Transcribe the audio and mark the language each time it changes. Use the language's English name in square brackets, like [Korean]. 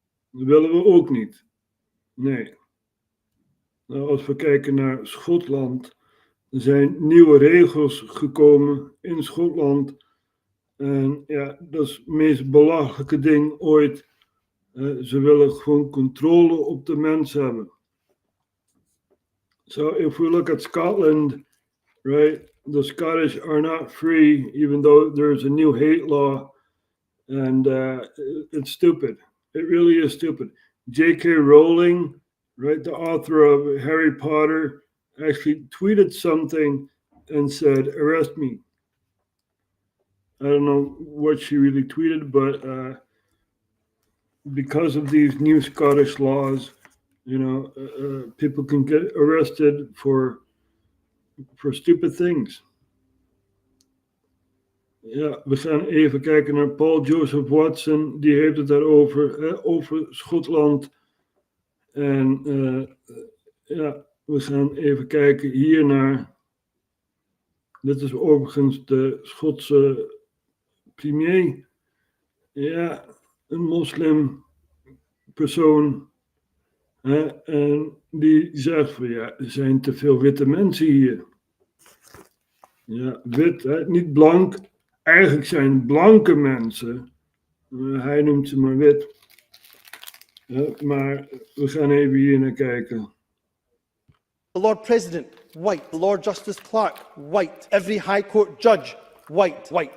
[Dutch] Dat willen we ook niet. Nee. Nou, als we kijken naar Schotland, er zijn nieuwe regels gekomen in Schotland. En ja, dat is het meest belachelijke ding ooit. Ze willen gewoon controle op de mens hebben. [English] So if we look at Scotland, right, the Scottish are not free, even though there's a new hate law, and it's stupid. It really is stupid. J.K. Rowling, right, the author of Harry Potter, actually tweeted something and said, "Arrest me." I don't know what she really tweeted, but because of these new Scottish laws, you know, people can get arrested for stupid things. [Dutch] Ja, we gaan even kijken naar Paul Joseph Watson. Die heeft het daarover, over Schotland. En ja, we gaan even kijken hiernaar. Dit is overigens de Schotse premier. Ja, een moslimpersoon. En die zegt van ja, er zijn te veel witte mensen hier. Ja, wit, niet blank. Eigenlijk zijn blanke mensen. Hij noemt ze maar wit. Maar we gaan even hier naar kijken. [English] The Lord President, white. The Lord Justice Clerk, white. Every High Court judge, white.